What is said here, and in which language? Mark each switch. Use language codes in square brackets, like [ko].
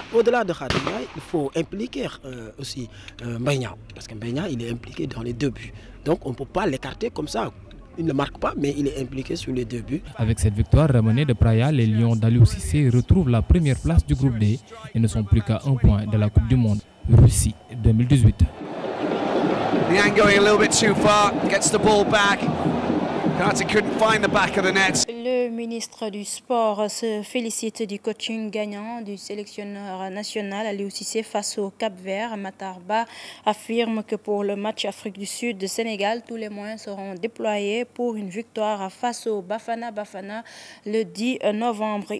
[fr] Au-delà de Khadim Diaye, il faut impliquer aussi Mbaye, parce que Mbaye, il est impliqué dans les 2 buts. Donc on ne peut pas l'écarter comme ça. Il ne marque pas, mais il est impliqué sur les 2 buts. Avec cette victoire ramenée de Praia, les Lions d'Aliou Cissé retrouvent la première place du groupe D et ne sont plus qu'à 1 point de la Coupe du Monde Russie 2018. [en] Niang going a little bit too far, gets the ball back. Kante couldn't find the back of the net. [fr] Le ministre du Sport se félicite du coaching gagnant du sélectionneur national Aliou Cissé face au Cap-Vert. Matar Ba affirme que pour le match Afrique du Sud-Sénégal, tous les moyens seront déployés pour une victoire face au Bafana Bafana le 10 novembre.